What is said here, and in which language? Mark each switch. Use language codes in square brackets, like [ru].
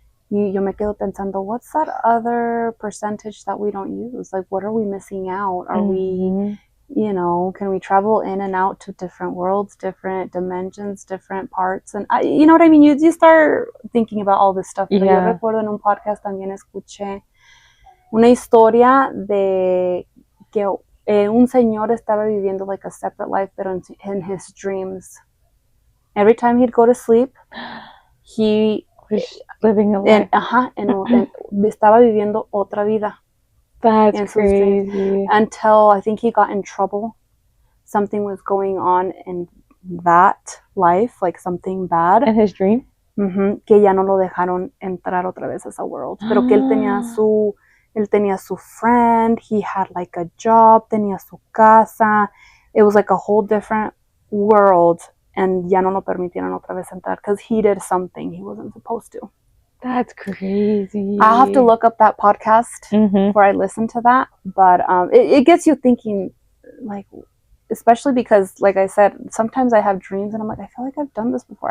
[es] Yo me quedo pensando, [en] what's that other percentage that we don't use? Like, what are we missing out? Are we, you know, can we travel in and out to different worlds, different dimensions, different parts? And you know what I mean? You start thinking about all this stuff. [es] Pero yo recuerdo en un podcast también escuché una historia de que un señor estaba viviendo [en] like a separate life, [es] pero [en] in his dreams. Every time he'd go to sleep, he was living a life. [es] Estaba viviendo otra vida. [en] That's crazy. Until I think he got in trouble. Something was going on in that life, like something bad. In his dream? [es] Que ya no lo dejaron entrar otra vez a esa world. Pero que él tenía su friend, [en] he had like a job, [es] tenía su casa. [en] It was like a whole different world, and [es] ya no lo permitieron otra vez entrar [en] because he did something he wasn't supposed to. That's crazy. I'll have to look up that podcast before I listen to that, but it gets you thinking, like, especially because, like I said, sometimes I have dreams and I'm like, I feel like I've done this before.